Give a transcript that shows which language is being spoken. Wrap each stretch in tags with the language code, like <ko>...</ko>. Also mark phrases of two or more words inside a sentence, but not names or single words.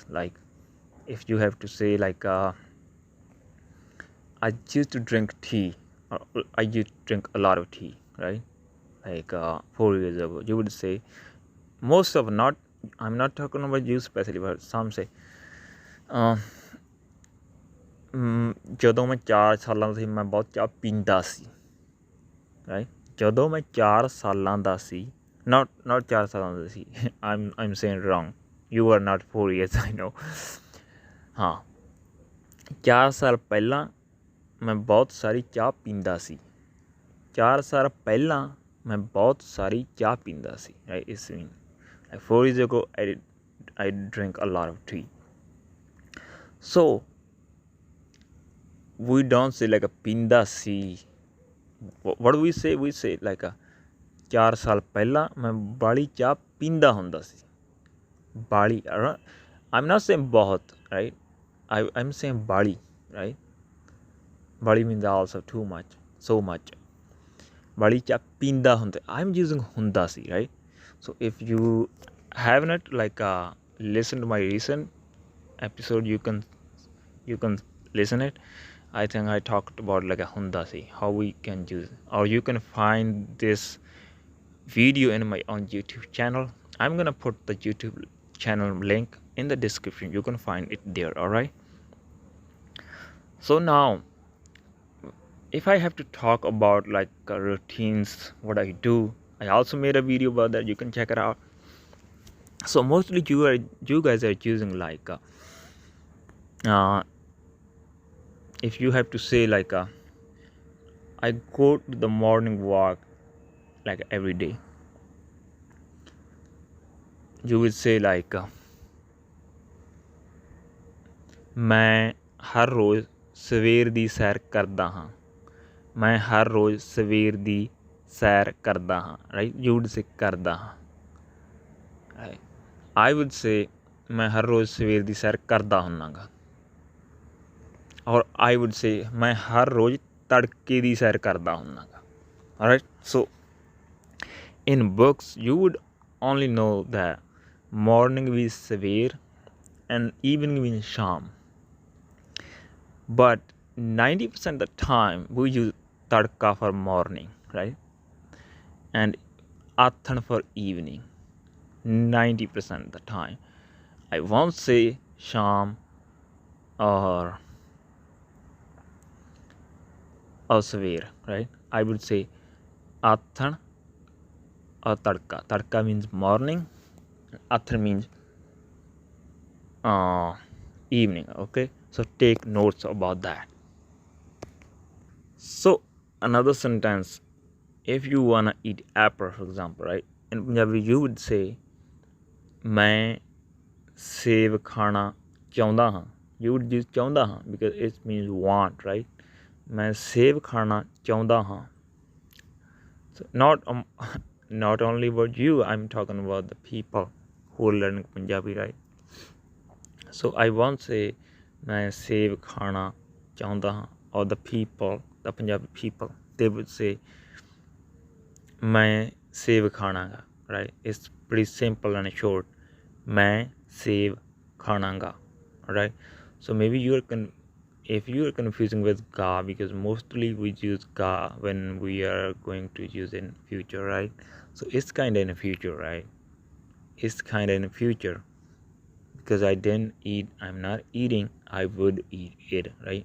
<en>Like if you have to say like I used to drink tea, or I used to drink a lot of tea, right? Like 4 years ago, you would say most of, not I'm not talking about you specially, but some say</en> <pa>ਜਦੋਂ ਮੈਂ 4 ਸਾਲਾਂ ਦਾ ਸੀ ਮੈਂ ਬਹੁਤ ਚਾਹ ਪੀਂਦਾ ਸੀ,</pa> <en>ਰਾਈਟ।</en> <pa>ਜਦੋਂ ਮੈਂ 4 ਸਾਲਾਂ ਦਾ ਸੀ, not 4 ਸਾਲਾਂ ਦਾ ਸੀ,</pa> <en>I'm saying wrong, you are not 4 years, I know।</en> <pa>ਹਾਂ, 4 ਸਾਲ ਪਹਿਲਾਂ ਮੈਂ ਬਹੁਤ ਸਾਰੀ ਚਾਹ ਪੀਂਦਾ ਸੀ। 4 ਸਾਲ ਪਹਿਲਾਂ ਮੈਂ ਬਹੁਤ ਸਾਰੀ ਚਾਹ ਪੀਂਦਾ ਸੀ, ਰਾਈਟ।</pa> <en>is mean like 4 years ago I drink a lot of tea। So we don't say like a</en> <pa>ਪੀਂਦਾ ਸੀ।</pa> <en>what do we say? We say like a</en> <pa>4 ਸਾਲ ਪਹਿਲਾਂ ਮੈਂ ਬਾਲੀ ਚਾਹ ਪੀਂਦਾ ਹੁੰਦਾ ਸੀ। ਬਾਲੀ,</pa> <en>I'm not saying ਬਹੁਤ, right? I'm saying ਬਾਲੀ, right? ਬਾਲੀ means also too much, so much।</en> <pa>ਬਾਲੀ ਚਾਹ ਪੀਂਦਾ ਹੁੰਦਾ,</pa> <en>I'm using</en> <pa>ਹੁੰਦਾ ਸੀ,</pa> <en>right? So if you have not like listen to my recent episode, you can listen it। I think I talked about like a</en> <pa>ਹੁੰਦਾ ਸੀ,</pa> <en>how we can use, or you can find this video in my own YouTube channel। I'm gonna put the YouTube channel link in the description, you can find it there, all right? So now if I have to talk about like routines, what I do, I also made a video about that, you can check it out। So mostly you guys are using like if you have to say like I go to the morning walk like every day, you will say like</en> <pa>ਮੈਂ ਹਰ ਰੋਜ਼ ਸਵੇਰ ਦੀ ਸੈਰ ਕਰਦਾ ਹਾਂ। ਮੈਂ ਹਰ ਰੋਜ਼ ਸਵੇਰ ਦੀ ਸੈਰ ਕਰਦਾ ਹਾਂ, ਰਾਈਟ।</pa> <en>you would say</en> <pa>ਕਰਦਾ ਹਾਂ,</pa> <en>right. I would say</en> <pa>ਮੈਂ ਹਰ ਰੋਜ਼ ਸਵੇਰ ਦੀ ਸੈਰ ਕਰਦਾ ਹੁੰਦਾ ਗਾ,</pa> <en>or I would say</en> <pa>ਮੈਂ ਹਰ ਰੋਜ਼ ਤੜਕੇ ਦੀ ਸੈਰ ਕਰਦਾ ਹੁੰਦਾ ਗਾ, ਰਾਈਟ।</pa> <en>So in books you would only know that morning</en> <pa>ਵੀ ਸਵੇਰ</pa> <en>and evening</en> <pa>ਵੀ ਸ਼ਾਮ,</pa> <en>but 90% of the time we use tadka for morning, right? And athan for evening 90% of the time। I won't say sham or saver, right? I would say athan or tadka। Tadka means morning, athan means evening, okay? So take notes about that। So another sentence, if you wanna eat apple, for example, right? In Punjabi you would say</en> <pa>ਮੈਂ ਸੇਬ ਖਾਣਾ ਚਾਹੁੰਦਾ ਹਾਂ।</pa> <en>You would use</en> <pa>ਚਾਹੁੰਦਾ ਹਾਂ</pa> <en>because it means want, right?</en> <pa>ਮੈਂ ਸੇਬ ਖਾਣਾ ਚਾਹੁੰਦਾ ਹਾਂ।</pa> <en>So not only about you, I'm talking about the people who are learning Punjabi, right? So I won't say</en> <pa>ਮੈਂ ਸੇਬ ਖਾਣਾ ਚਾਹੁੰਦਾ ਹਾਂ,</pa> <en>or the people, the Punjabi people, they would say</en> <pa>ਮੈਂ ਸੇਬ ਖਾਣਾਗਾ,</pa> <en>right? It's pretty simple and short।</en> <pa>ਮੈਂ ਸੇਬ ਖਾਣਾਗਾ,</pa> <en>right? So maybe if you are confusing with ga, because mostly we use ga when we are going to use in future, right? So it's kind of in the future, right? It's kind of in the future because I didn't eat, I'm not eating, I would eat it, right?</en>